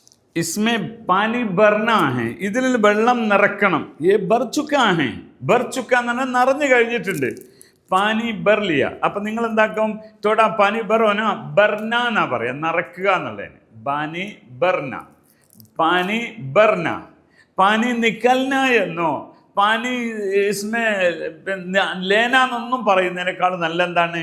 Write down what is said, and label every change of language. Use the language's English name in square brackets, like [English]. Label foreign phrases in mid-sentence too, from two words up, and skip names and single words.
[Hindi] इसमें पानी भरना है, [Malayalam] ഇതിൽ വെള്ളം നിറക്കണം. [Hindi] ये भर चुका है, भर चुका [Malayalam] എന്ന് പറഞ്ഞാൽ നിറഞ്ഞു കഴിഞ്ഞിട്ടുണ്ട്. [Hindi] पानी भर लिया. [Malayalam] അപ്പം നിങ്ങൾ എന്താക്കും? [Hindi] थोड़ा पानी भरो ना भरना [Malayalam] എന്നാ പറയാം, നിറക്കുക എന്നുള്ളതിന്. [Hindi] पानी भरना, पानी भरना. पानी निकलना [Malayalam] എന്നോ [Hindi] पानी इसमें लेना [Malayalam] എന്നൊന്നും പറയുന്നതിനേക്കാൾ നല്ല എന്താണ്?